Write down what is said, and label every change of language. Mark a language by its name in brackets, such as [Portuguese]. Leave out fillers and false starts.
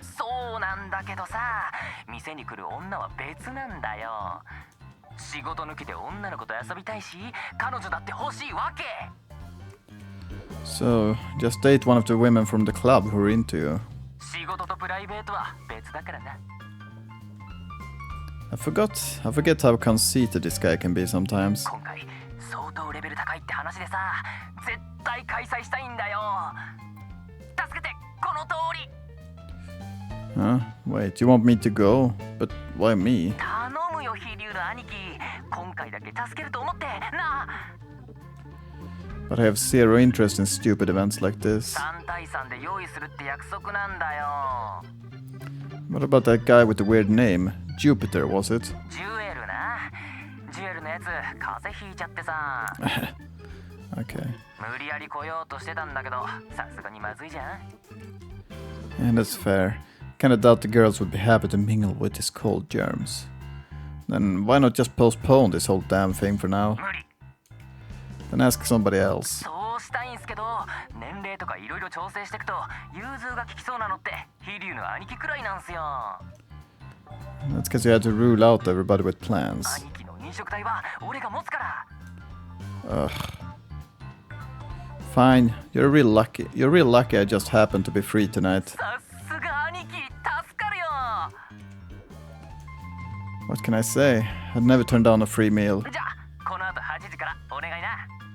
[Japanese] そうなんだけどさ、店に来る女は別なんだよ。仕事抜きで女の子と遊びたいし、彼女だって欲しいわけ。 [English] So, just date one of the women from the club who are into you. [Japanese] 仕事とプライベートは別だからな。 [English] I forget how conceited this guy can be sometimes. [Japanese] 今回相当レベル高いって話でさ、絶対開催したいんだよ。助けて、この通り。 [English] Huh? Wait, you want me to go? But why me? [Japanese] 頼むよ、飛竜の兄貴。今回だけ助けると思ってな。 [English] But I have zero interest in stupid events like this. [Japanese] 3対3で用意するって約束なんだよ。 [English] What about that guy with the weird name? Jupiter, was it? [Japanese] ジュエルな。ジュエルのやつ、風邪ひいちゃってさ。 [English] Okay. [Japanese] 無理やり来ようとしてたんだけど、さすがにまずいじゃん。 [English] And that's fair. Kinda doubt the girls would be happy to mingle with his cold germs. Then why not just postpone this whole damn thing for now? [Japanese] 無理。 [English] Then ask somebody else. [Japanese] そうしたいんすけど、年齢とかいろいろ調整していくと融通が利きそうなのって飛竜の兄貴くらいなんすよ。 [English] That's because you had to rule out everybody with plans. [Japanese] 兄貴の飲食代は俺が持つから。 [English] Ugh. Fine, you're real lucky. You're real lucky I just happened to be free tonight. [Japanese] さすが兄貴、助かるよ。 [English] What can I say? I'd never turn down a free meal. [Japanese] じゃあこの後8時からお願いな。